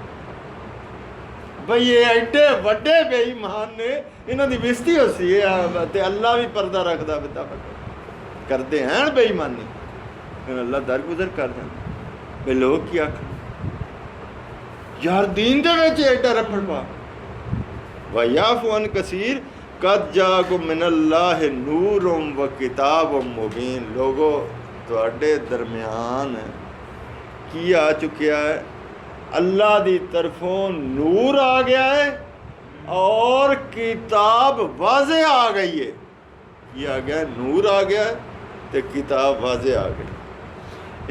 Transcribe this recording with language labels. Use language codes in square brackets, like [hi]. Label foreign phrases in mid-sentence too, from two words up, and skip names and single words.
[pa] ਬਈ ਇਹ ਐਡੇ ਵੱਡੇ ਬੇਈਮਾਨ ਨੇ, ਇਹਨਾਂ ਦੀ ਬਿਸਤੀ ਹੋਸੀ ਹੈ ਤੇ ਅੱਲਾ ਵੀ ਪਰਦਾ ਰੱਖਦਾ ਬਿੱਦਾ ਕਰਦੇ ਹਨ ਬੇਈਮਾਨੀ। ਫਿਰ ਅੱਲਾ ਦਰਗੁਜ਼ਰ ਕਰਦਾ ਬਈ ਲੋਕ ਕੀ ਆਖਣ ਯਾਰ ਦੀਨ ਦੇ ਵਿੱਚ ਐਡਾ ਰਫੜ ਪਾ। [ar] ويعفو عن كثير قد جاءكم من الله نور وكتاب مبين. [pa] ਲੋਗੋ ਤੁਹਾਡੇ ਦਰਮਿਆਨ ਕੀ ਆ ਚੁੱਕਿਆ ਹੈ? ਅੱਲਾ ਦੀ ਤਰਫੋਂ ਨੂਰ ਆ ਗਿਆ ਹੈ ਔਰ ਕਿਤਾਬ ਵਾਜ਼ੇ ਆ ਗਈ ਹੈ। ਕੀ ਆ ਗਿਆ? ਨੂਰ ਆ ਗਿਆ ਤੇ ਕਿਤਾਬ ਵਾਜ਼ੇ ਆ ਗਈ।